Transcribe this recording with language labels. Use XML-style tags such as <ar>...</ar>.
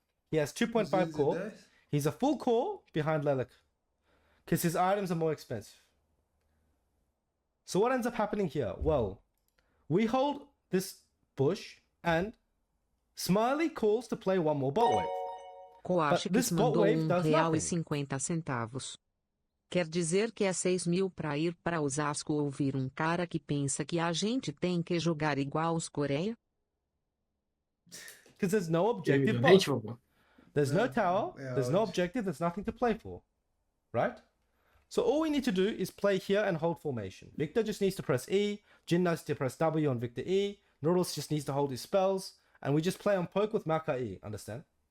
<en>He has 2.5 core. He's a full core behind Lelik, because his items are more expensive. So what ends up happening here? Well, we hold this bush, and Smiley calls to play 1 more bot wave.</en> <pt>Cortes mandou R$1,50. Quer dizer que é 6.000 pra ir para Osasco ouvir cara que pensa que a gente tem que jogar igual os Coreia?</pt> <en>Because there's no objective bot. There's no tower, there's no objective, there's nothing to play for. Right? So all we need to do is play here and hold formation. Victor just needs to press E, Jin needs to press W on Victor E, Nautilus just needs to hold his spells, and we just play on poke with Maka E, understand?</en>